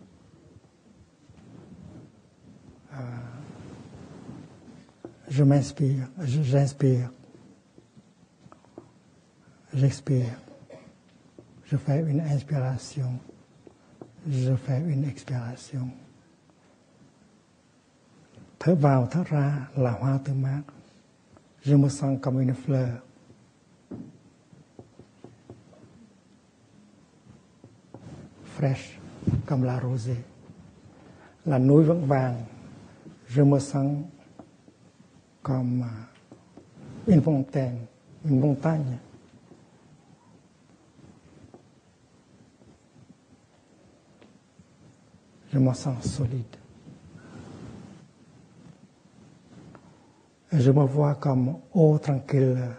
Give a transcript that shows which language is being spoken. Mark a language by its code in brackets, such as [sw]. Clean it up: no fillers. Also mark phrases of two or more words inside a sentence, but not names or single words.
[fr] Je m'inspire, j'inspire, j'expire. Je fais une inspiration, je fais une expiration. [vi] Thở vào, thở ra là hoa tươi mát. [fr] Je me sens comme une fleur. Fraîche comme la rosée. [vi] La núi vững vàng, [fr] je me sens comme une fontaine, une montagne. Je me sens solide. Et je me vois comme eau tranquille.